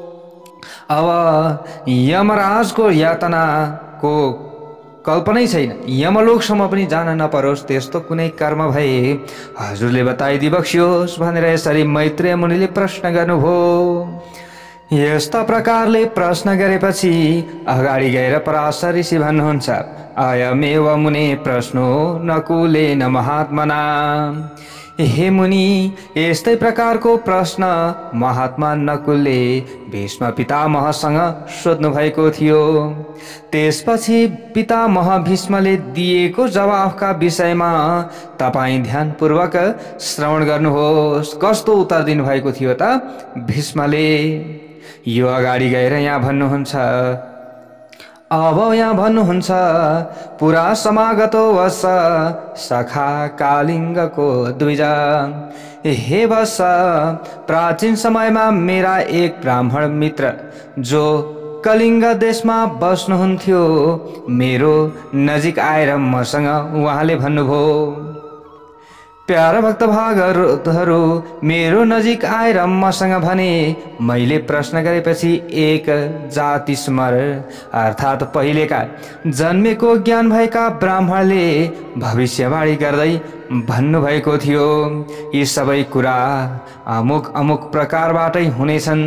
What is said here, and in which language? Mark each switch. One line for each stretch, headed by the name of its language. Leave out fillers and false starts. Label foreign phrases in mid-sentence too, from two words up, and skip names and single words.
Nepali: अब यमराजको यातनाको कल्पनै छैन, यमलोकसम्म पनि जान नपरोस् त्यस्तो कुनै कर्म भए हजुरले बताइदिबक्सियोस् भनेर यसरी मैत्रेय मुनिले प्रश्न गर्नुभयो। यस्ता प्रकारले प्रश्न गरेपछि अगाडि गएर पराशर ऋषि भन्नुहुन्छ,
Sanskrit: अयमेव मुने प्रश्नो नकुलेन महात्मना।
Nepali: हे मुनि, यस्तै प्रकारको प्रश्न महात्मा नकुलले भीष्म पितामहसँग सोध्नु भएको थियो। त्यसपछि पितामह भीष्मले दिएको जवाफका विषयमा तपाईं ध्यानपूर्वक श्रवण गर्नुहोस्। कस्तो उत्तर दिनु भएको थियो त भीष्मले? यो अगाडि गएर यहाँ भन्नुहुन्छ। अब यहाँ भन्नुहुन्छ,
Sanskrit: पुरा समागतो वस सखा कालिङ्गको द्विजा।
Nepali: हे वस, प्राचीन समयमा मेरा एक ब्राह्मण मित्र जो कलिङ्ग देशमा बस्नुहुन्थ्यो मेरो नजिक आएर मसँग उहाँले भन्नुभयो, प्यारा भक्त भागहरू मेरो नजिक आएर मसँग भने, मैले प्रश्न गरेपछि एक जाति स्मर अर्थात् पहिलेका जन्मेको ज्ञान भएका ब्राह्मणले भविष्यवाणी गर्दै भन्नुभएको थियो, यी सबै कुरा अमुक अमुक प्रकारबाटै हुनेछन्।